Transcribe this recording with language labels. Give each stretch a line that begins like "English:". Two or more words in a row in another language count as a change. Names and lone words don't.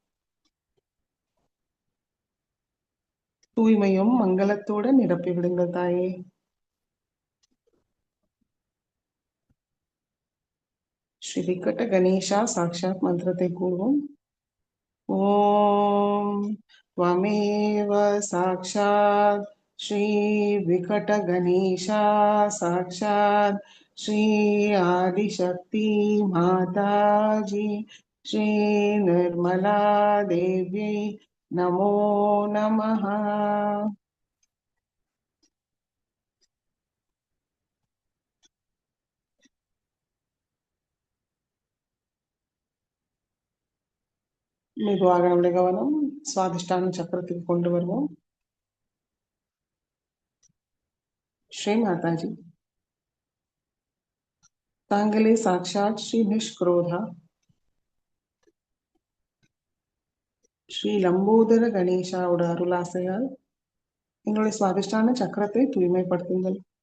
Tamil: தூய்மையும் மங்களத்தோட நிரப்பி விடுங்கள் தாயே. ஸ்ரீ விகட கணேசா சாக்ஷாத் மந்திரத்தை கூறுவோம்.
Sanskrit: ஓம் त्वमेव साक्षात् श्री विकट गणेशा साक्षात् श्री आदिशक्ति माताजी श्री निर्मला देव्यै नमो नमः।
Tamil: மெதுவாக நம்முடைய கவனம் சுவாதிஷ்டான சக்கரத்துக்கு கொண்டு வருவோம். ஸ்ரீ மாதாஜி, தாங்களே சாட்சாத் ஸ்ரீ நிஷ்க்ரோதா ஸ்ரீ லம்போதர கணேஷாவோட அருளாசையால் எங்களுடைய சுவாதிஷ்டான சக்கரத்தை தூய்மைப்படுத்துங்கள்.